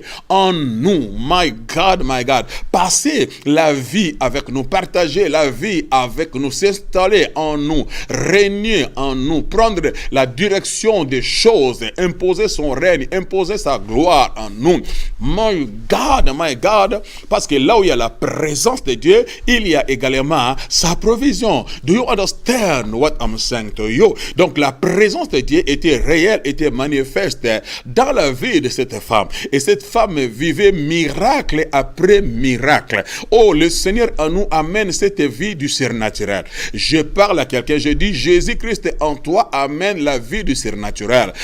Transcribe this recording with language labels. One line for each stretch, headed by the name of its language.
French: demeurer en nous.
English: My God,
French: passer la vie avec nous, partager la vie avec nous, s'installer en nous, régner en nous, prendre la direction des choses, imposer son règne, imposer sa gloire en nous.
English: My God,
French: parce que là où il y a la présence de Dieu, il y a également sa provision.
English: Do you understand what I'm saying to you?
French: Donc la présence de Dieu était réelle, était manifeste dans la vie de cette femme. Et cette femme vivait miracle après miracle. Oh, le Seigneur en nous amène cette vie du surnaturel. Je parle à quelqu'un, je dis Jésus-Christ en toi amène la vie du surnaturel.